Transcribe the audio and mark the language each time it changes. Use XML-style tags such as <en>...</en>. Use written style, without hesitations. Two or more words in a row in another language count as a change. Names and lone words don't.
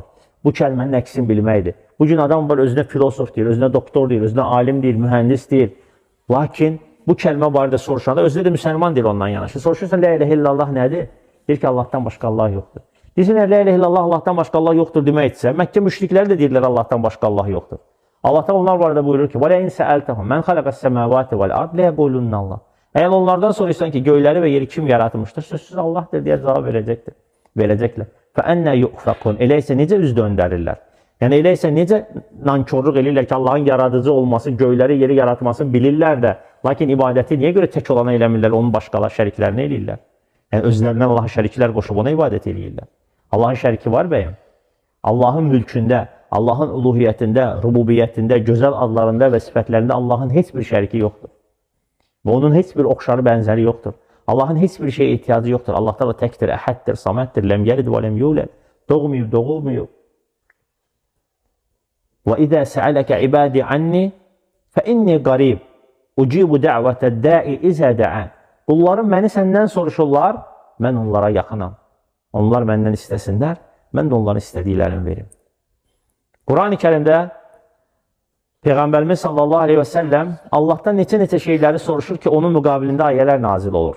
<az>Bu kəlmənin əksini bilməkdir. Bugün adam var, özünə filosof deyir, özünə doktor deyir, özünə alim deyir, mühəndis deyir. Lakin bu kəlmə barədə soruşanda özünə də müsəlman deyir ondan yanaşı. Soruşursan,</az> <ar>لا إله إلا الله</ar> <az>nədir? Deyir ki, Allahdan başqa Allah yoxdur. Deyirsən,</az> <ar>لا إله إلا الله</ar> <az>Allahdan başqa Allah yoxdur deməkdirsə, Məkkə müşrikləri də deyirlər Allahdan başqa Allah yoxdur. Allah da onlar barədə buyurur ki,</az> <ar>وَلَا إِنْ سَأَلْتَهُمْ مَنْ خَلَقَ السَّمَاوَاتِ وَالْأَرْضِ لَيَقُولُنَّ اللَّهُ.</ar> <az>Əgər onlardan soruşsan ki, göyləri və yeri kim yaratmışdır? Sözsüz Allahdır deyə cavab verəcəklər.</az> <ar>فَأَنَّا يُؤْفَقُونَ.</ar> <az>Elə isə necə üz döndərirlər? Yəni elə isə necə nankorluq eləyirlər ki, Allahın yaradıcı olması, göyləri, yeri yaratmasını bilirlər də, lakin ibadəti niyə görə tək olana eləmirlər, onun başqalar şəriklərini eləyirlər? Yəni özlərindən Allaha şəriklər qoşub ona ibadət eləyirlər. Allahın şəriki var bəyəm. Allahın mülkündə, Allahın uluhiyyətində, rububiyyətində, gözəl adlarında və sifətlərində Allahın heç bir şəriki yoxdur. Və onun heç bir oxşarı bənzəri yoxdur. Allahın heç bir şeyə ehtiyacı yoxdur. Allah da təkdir, əhəddir, saməddir,</az> <ar>لم يلد ولم يولد.</ar> <az>Doğmayıb, doğulmayıb.</az> <ar>وَإِذَا سَأَلَكَ عِبَادِ عَنِّي فَإِنِّي قَرِيبٌ أُجِيبُ دَعْوَةَ الدَّاعِ إِذَا دَعَانِ.</ar> <az>Qullarım məni səndən soruşurlar, mən onlara yaxınam. Onlar məndən istəsinlər, mən də onların istədiklərini verim. Quran-ı Kərimdə Peyğəmbərimiz</az> <ar>صلى الله عليه وسلم</ar> <az>Allahdan neçə şeyləri soruşur ki, onun müqabilində ayələr nazil olur.</az>